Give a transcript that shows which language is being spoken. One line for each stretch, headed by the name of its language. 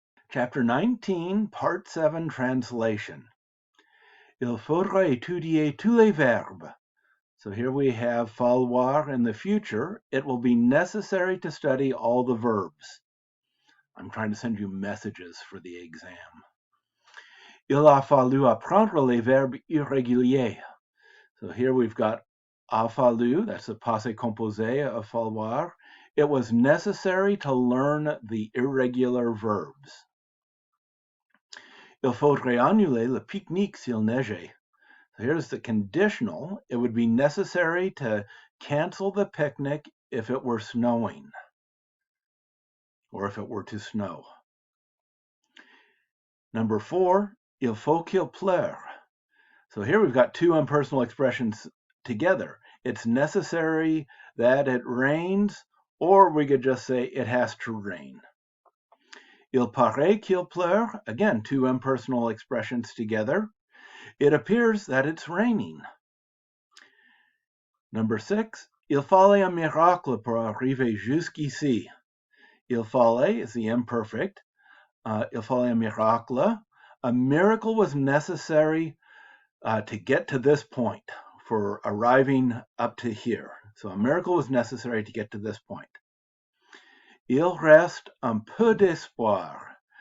English: Chapter 19, Part 7, Translation.
French: Il faudra étudier tous les verbes.
English: So here we have falloir in the future. It will be necessary to study all the verbs. I'm trying to send you messages for the exam.
French: Il a fallu apprendre les verbes irréguliers.
English: So here we've got a fallu, that's the passé composé of falloir. It was necessary to learn the irregular verbs.
French: Il faudrait annuler le pique-nique s'il neigeait.
English: So here's the conditional. It would be necessary to cancel the picnic if it were snowing, or if it were to snow.
French: Number 4, il faut qu'il pleure.
English: So here we've got two impersonal expressions together. It's necessary that it rains, or we could just say it has to rain.
French: Il paraît qu'il pleure.
English: Again, two impersonal expressions together. It appears that it's raining.
French: Number 6, il fallait un miracle pour arriver jusqu'ici. Il fallait
English: is the imperfect.
French: Il fallait un miracle.
English: A miracle was necessary to get to this point, for arriving up to here. So a miracle was necessary to get to this point.
French: Illrest un peu d'espoir.